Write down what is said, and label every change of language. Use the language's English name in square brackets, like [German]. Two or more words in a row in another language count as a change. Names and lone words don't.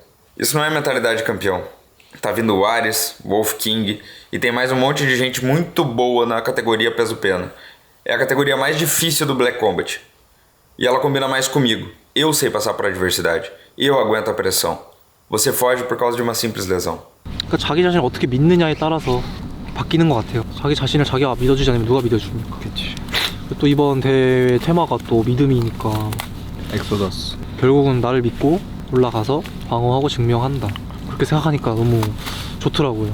[Portuguese] Isso não é mentalidade de campeão. Tá vindo o Ares, Wolf King e tem mais um monte de gente muito boa na categoria peso-pena. É a categoria mais difícil do Black Combat. E ela combina mais comigo. Eu sei passar por adversidade. Eu aguento a pressão. Você foge por causa de uma simples lesão. [Korean] 그러니까 자기 자신을 어떻게 믿느냐에 따라서 바뀌는 것 같아요. 자기 자신을 자기가 믿어주지 않으면 누가 믿어줍니까? 그치. 또 이번 대회 테마가 또 믿음이니까 엑소더스. 결국은 나를 믿고 올라가서 방어하고 증명한다. 그렇게 생각하니까 너무 좋더라고요.